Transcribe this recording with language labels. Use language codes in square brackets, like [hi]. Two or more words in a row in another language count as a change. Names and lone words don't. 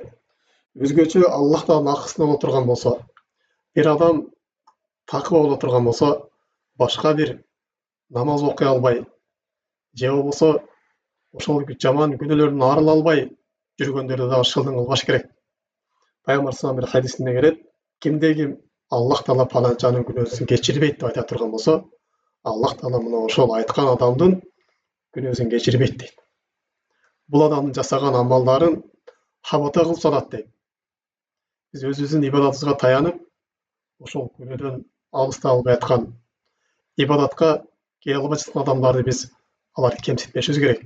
[ky] Өзгөчө Аллах Тааланын акысына боло турган болсо, бир адам такыба боло турган болсо, башка бир намаз окуй албай, же болбосо ошол жаман күнөөлөрдөн арыла албай жүргөндөрдү дагы шылдың кылбаш керек. Пайгамбар [ar] صلى الله عليه وسلم [ky] бир хадисинде келет, кимде ким Аллах таала паланчанын күнөөсүн кечирбейт деп айта турган болсо, Аллах таала мына ошол айткан адамдын күнөөсүн кечирбейт дейт. Бул адамдын жасаган амалдарын хабата кылып салат дейт. Биз өзүбүздүн ибадатыбызга таянып, ошол күнөөдөн алыста албай аткан ибадатка келе албай жаткан адамдарды биз аларды кемситпешибиз керек.